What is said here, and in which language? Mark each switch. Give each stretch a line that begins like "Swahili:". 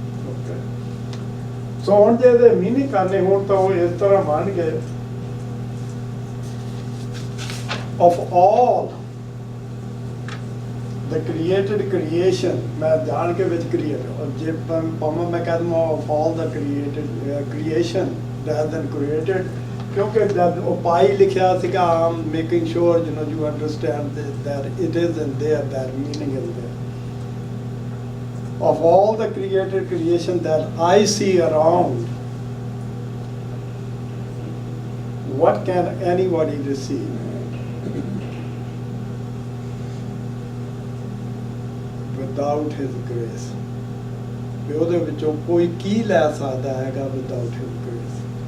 Punjabi: Okay, ਸੋ ਹੁਣ ਜੇ ਇਹਦੇ ਮੀਨਿੰਗ ਕਰਨੇ ਹੋਣ ਤਾਂ ਉਹ ਇਸ ਤਰ੍ਹਾਂ ਬਣ ਗਏ,
English: of all the created creation,
Punjabi: ਮੈਂ ਜਾਣ ਕੇ ਵਿੱਚ ਕ੍ਰੀਏਟ, ਜੇ ਭਾਵੇਂ ਮੈਂ ਕਹਿ ਦਵਾਂ
English: of all the created creation rather than created,
Punjabi: ਕਿਉਂਕਿ ਜਦ ਉਹ ਪਾਈ ਲਿਖਿਆ ਸੀਗਾ, ਆਮ making sure
English: you understand that it is in there, that meaning is there. Of all the created creation that I see around, what can anybody receive without his grace?
Punjabi: ਵੀ ਉਹਦੇ ਵਿੱਚੋਂ ਕੋਈ ਕੀ ਲੈ ਸਕਦਾ ਹੈਗਾ
English: without his grace?